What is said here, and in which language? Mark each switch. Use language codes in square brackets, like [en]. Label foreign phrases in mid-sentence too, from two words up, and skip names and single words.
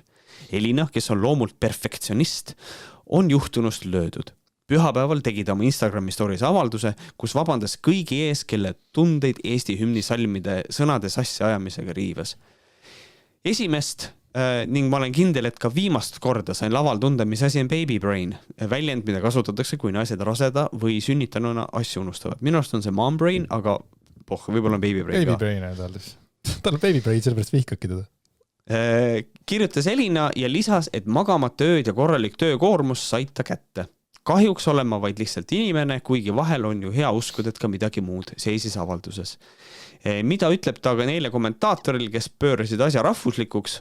[et] Elina, kes on loomult perfektsionist, on juhtunust löödud. Pühapäeval tegi ta oma Instagrami stories avalduse, kus vabandas kõigi ees, kelle tundeid Eesti hümni salmide sõnade sassi ajamisega riivas. Esimest ning ma olen kindel, et ka viimast korda sain laval tunda, mis asi on [en] baby brain, [et] väljend, mida kasutatakse, kui naised raseda või sünnitanuna asju unustavad. Minu arust on see [en] mom brain, [et] aga võib-olla on [en] baby brain [et] baby ka. Brain on tal on [en] baby brain, [et] sellepärast vihkabki teda. Kirjutas Elina ja lisas, et magamata ööd ja korralik töökoormus said ta kätte. Kahjuks olen ma vaid lihtsalt inimene, kuigi vahel on ju hea uskuda, et ka midagi muud seisis avalduses. Mida ütleb ta ka neile kommentaatoril, kes pöörasid asja rahvuslikuks?